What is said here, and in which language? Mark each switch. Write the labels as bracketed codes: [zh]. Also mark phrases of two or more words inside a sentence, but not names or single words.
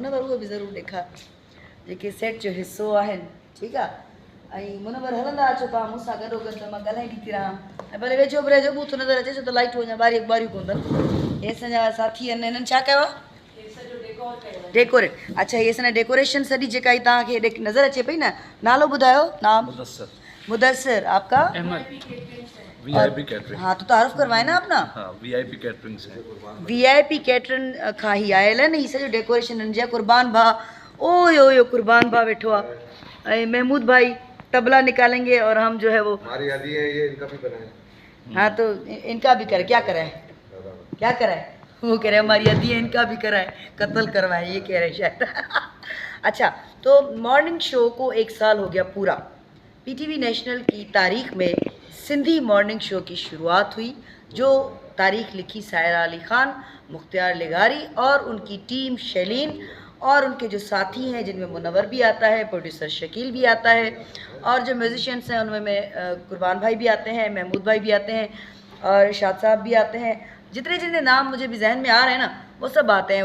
[sd] मुनवर उहे बि ज़रूरु ॾेखार जेके सेट जो हिसो आहिनि, ठीकु आहे। ऐं मुनवर हलंदा अचो तव्हां मूंसां गॾो गॾु, त मां ॻाल्हाईंदी थी रहां ऐं भले वेझो बि रहिजो, बूथ नज़र अचे छो त लाइटूं अञा ॿारियूं ॿारियूं कोन अथनि। हे असांजा साथी आहिनि, हिननि छा कयो आहे? डेकोरेट। अच्छा, हीअ असांजा डेकोरेशन सॼी जेका ई तव्हांखे नज़र अचे पई न, नालो ॿुधायो। [hi] नाम? मुदस्सिर। आपका? वीआईपी कैटरिंग। हाँ, तो तारुफ करवाए ना अपना। हाँ, वीआईपी कैटरिंग से। [sd] वीआईपी कैटरिंग खां ही आयल आहिनि। हीअ सॼो डेकोरेशन हिन जा कुर्बान भाउ, ओ यो कुर्बान भाउ वेठो आहे ऐं महमूद भाई [hi] तबला निकालेंगे और हम जो है वो हमारी हदी है, ये इनका भी बनाए। हाँ, तो इनका भी करे। क्या कराए? क्या कराए? वो कह रहे हमारी हदी है, इनका भी कराए, कत्ल करवाए, ये कह रहे शायद। अच्छा, तो मॉर्निंग शो को 1 साल हो गया पूरा। पीटीवी नेशनल की तारीख में सिंधी मॉर्निंग शो की शुरुआत हुई, जो तारीख लिखी सायरा अली ख़ान, मुख्तियार लिगारी और उनकी टीम शैलीन, और उनके जो साथी हैं जिनमें मुनवर भी आता है, प्रोड्यूसर शकील भी आता है, और जो म्यूजिशियंस हैं उनमें कुर्बान भाई भी आते हैं, महमूद भाई भी आते हैं और शाद साहब भी आते हैं। जितने जितने नाम मुझे भी जहन में आ रहे हैं ना, वो सब आते हैं।